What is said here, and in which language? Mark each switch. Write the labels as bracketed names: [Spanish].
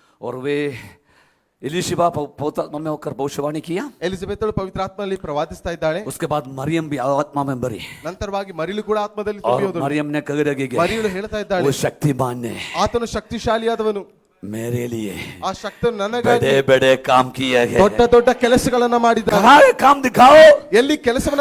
[Hindi] और वे एलीशिबा पवित्र आत्मा में होकर भविष्यवाणी किया, [Kannada] ಎಲಿಜಬೆತಳು ಪವಿತ್ರಾತ್ಮನಲ್ಲಿ ಪ್ರವಾದಿಸ್ತಾ ಇದ್ದಾಳೆ. [Hindi] उसके बाद मरियम भी आत्मा में भरी, [Kannada] ನಂತರವಾಗಿ ಮರಿಲು ಕೂಡ ಆತ್ಮದಲ್ಲಿ [Hindi] और [Kannada] ತುಂಬಿ ಹೋದಳು. [Hindi] मरियम ने कह रही [Kannada] ಮರಿಯಳು ಹೇಳ್ತಾ [Hindi] वो [Kannada] ಇದ್ದಾಳೆ, [Hindi] शक्तिमान ने [Kannada] ಆತನು ಶಕ್ತಿಶಾಲಿಯಾದವನು, [Hindi] मेरे लिए [Kannada] ಆ ಶಕ್ತಿಯನ್ನು ನನಗಾಗಿ [Hindi] बड़े बड़े काम किए हैं। [Kannada] ದೊಡ್ಡ ದೊಡ್ಡ ಕೆಲಸಗಳನ್ನ ಮಾಡಿದ್ದಾನೆ. [Hindi] कहाँ है काम दिखाओ? [Kannada] ಎಲ್ಲಿ ಕೆಲಸವನ್ನ